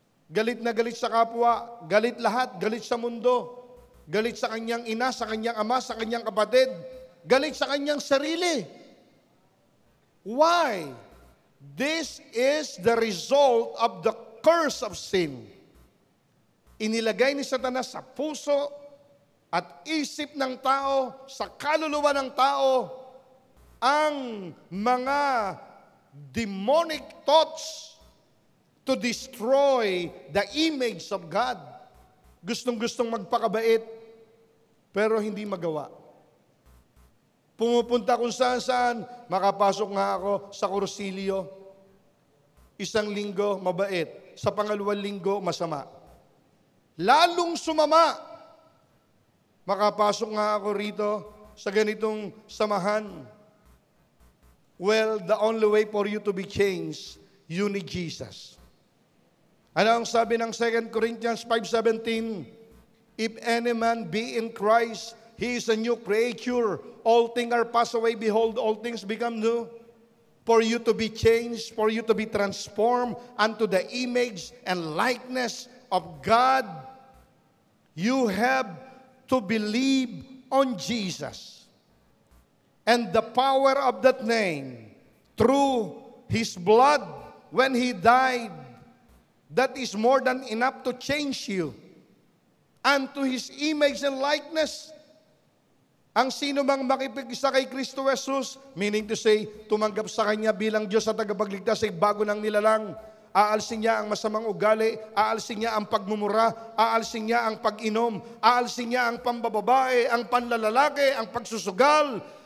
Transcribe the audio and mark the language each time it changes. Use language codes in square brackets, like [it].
[tl] Galit na galit sa kapwa, galit lahat, galit sa mundo, galit sa kanyang ina, sa kanyang ama, sa kanyang kapatid, galit sa kanyang sarili. [en] Why? This is the result of the curse of sin. [tl] Inilagay ni Satanas sa puso at isip ng tao, sa kaluluwa ng tao, ang mga [en] demonic thoughts to destroy the image of God. [tl] Gustong-gustong magpakabait, pero hindi magawa. Pumupunta kung saan-saan, makapasok nga ako sa Corsilio. Isang linggo, mabait. Sa pangalawang linggo, masama. Lalong sumama. Makapasok nga ako rito sa ganitong samahan? [en] Well, the only way for you to be changed, you need Jesus. [tl] Ano ang sabi ng 2 Corinthians 5:17? [en] If any man be in Christ, he is a new creature. All things are passed away. Behold, all things become new. For you to be changed, for you to be transformed unto the image and likeness of God, you have to believe on Jesus. And the power of that name, through His blood, when He died, that is more than enough to change you unto His image and likeness. [tl] Ang sino mang makipag-isa kay Kristo Jesus, [en] meaning to say, [tl] tumanggap sa Kanya bilang Diyos at tagapagligtas ay bago ng nilalang. Aalsin niya ang masamang ugali, aalsin niya ang pagmumura, aalsin niya ang pag-inom, aalsin niya ang pambababae, ang panlalalaki, ang pagsusugal.